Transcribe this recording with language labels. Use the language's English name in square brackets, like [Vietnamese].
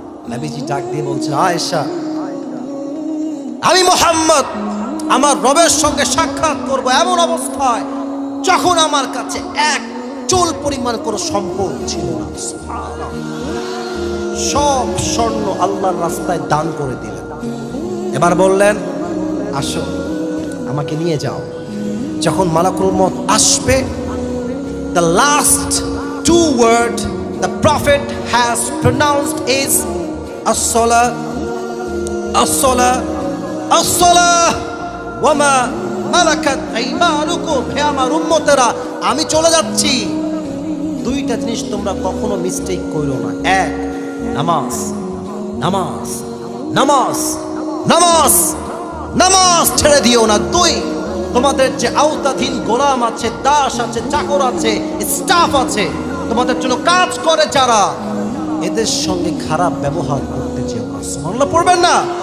[Bangla] নবীজি ডাক দিয়ে বলছেন আয়েশা আমি মুহাম্মদ আমার রবের সঙ্গে সাক্ষাৎ করব এমন অবস্থায় যখন আমার কাছে এক চুল পরিমাণ কোনো সম্পদ ছিল না। সব স্বর্ণ আল্লাহর রাস্তায় দান করে দিলেন। এবার বললেন আসো আমাকে নিয়ে যাও। যখন মালাকুল মউত আসবে, [English] the last two word the prophet has pronounced is [Arabic] as-salah, as-salah, as-salah wa ma malakat aymanukum। [Bangla] হে আমার উম্মতেরা আমি চলে যাচ্ছি, দুইটা জিনিস তোমরা কখনো মিস্টেক করো না। এক, নামাজ, নামাজ, নামাজ, নামাজ, নামাজ ছেড়ে দিও না। দুই, তোমাদের যে আওতাধীন গোলাম আছে, দাস আছে, চাকর আছে, স্টাফ আছে, তোমাদের জন্য কাজ করে যারা, এদের সঙ্গে খারাপ ব্যবহার করতে যেও না। সুবহানাল্লাহ পড়বেন না?